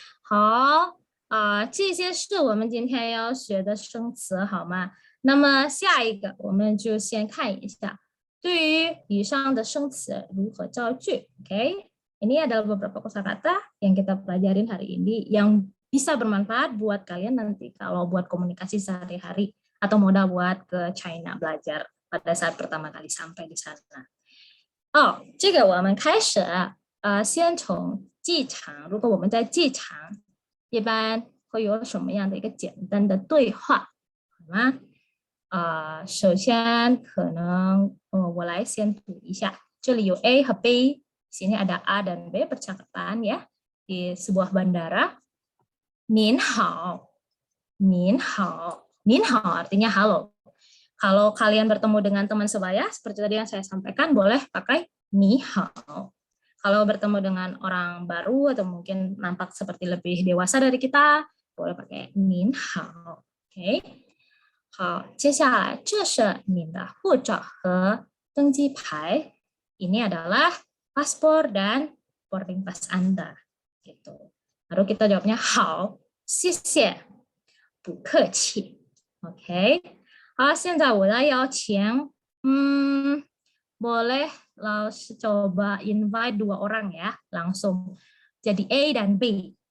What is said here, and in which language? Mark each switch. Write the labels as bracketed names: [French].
[Chinese] 好，这些是我们今天要学的生词，好吗？那么下一个，我们就先看一下，对于以上的生词如何造句。 [Indonesian] OK， ini adalah beberapa kosakata yang kita pelajarin hari ini yang bisa bermanfaat buat kalian nanti kalau buat komunikasi sehari-hari atau modal buat ke China belajar pada saat pertama kali sampai di sana。 [Chinese] 这个我们开始先从机场，如果我们在机场，一般会有什么样的一个简单的对话，好吗？首先可能我来先读一下，这里有 A 和 B， [Indonesian] sini ada A dan B percakapan ya di sebuah bandara。 [Chinese] 您好，您好，您好 [Indonesian] artinya halo。 Kalau kalian bertemu dengan teman sebaya, seperti tadi yang saya sampaikan, boleh pakai ni hao. Kalau bertemu dengan orang baru atau mungkin nampak seperti lebih dewasa dari kita, boleh pakai nin hao. Oke. [Chinese] 好，接下来这是您的护照和登机牌。 [Indonesian] Ini adalah paspor dan boarding pass Anda. Gitu. Lalu kita jawabnya hao, [Chinese] 谢谢，不客气。 [Indonesian] Oke. [Chinese] 好，现在我来邀请， [Indonesian] boleh langsung coba invite 2 orang ya, langsung jadi A dan B.